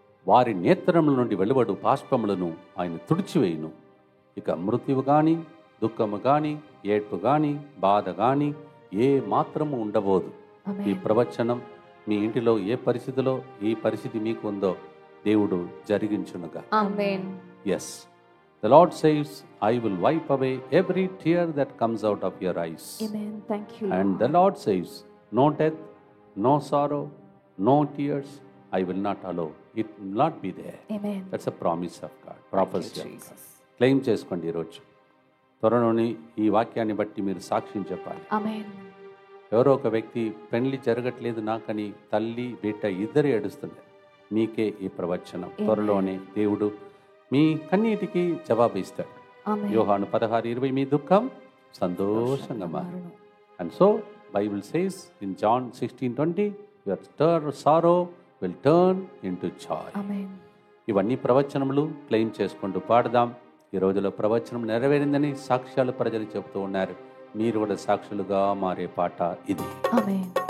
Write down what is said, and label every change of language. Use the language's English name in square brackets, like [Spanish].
[Telugu] వారి నేత్రముల నుండి వెలువడు బాష్పములను ఆయన తుడిచివేయును. ఇక మృత్యువు గాని దుఃఖము గాని ఏడ్పు గాని బాధ గాని ఏ మాత్రము ఉండబోదు. ఈ ప్రవచనం మీ ఇంటిలో ఏ పరిస్థితిలో ఈ పరిస్థితి మీకు ఉందో దేవుడు జరిగించునుగా. ఆమేన్. [English] Yes, the Lord says, I will wipe away every tear that comes out of your eyes. Amen. Thank you. And the Lord says, no death, no sorrow, no tears, I will not allow. It will not be there. Amen. That's a promise of God, prophecy of God. Jesus. [Telugu] Claim చేసుకోండి ఈరోజు. త్వరలోని ఈ వాక్యాన్ని బట్టి మీరు సాక్ష్యం చెప్పాలి. ఆమేన్. ఎవరో ఒక వ్యక్తి పెళ్లి జరగట్లేదు నాకని తల్లి బిడ్డ ఇద్దరు ఏడుస్తున్నారు. మీకే ఈ ప్రవచనం. త్వరలోనే దేవుడు మీ కన్నీటికి జవాబు ఇస్తాడు. ఆమేన్. యోహాను 16:20 మీ దుఃఖం సంతోషంగా మారును. [English] And so Bible says in John 16:20 your sorrow will turn into joy. [Telugu] ఆమేన్. ఇవన్నీ ప్రవచనములు క్లెయిమ్ చేసుకుంటూ పాడదాం. ఈ రోజులో ప్రవచనం నెరవేరిందని సాక్ష్యాలు ప్రజలు చెబుతూ ఉన్నారు. మీరు కూడా సాక్షులుగా మారే పాట ఇది. ఆమేన్.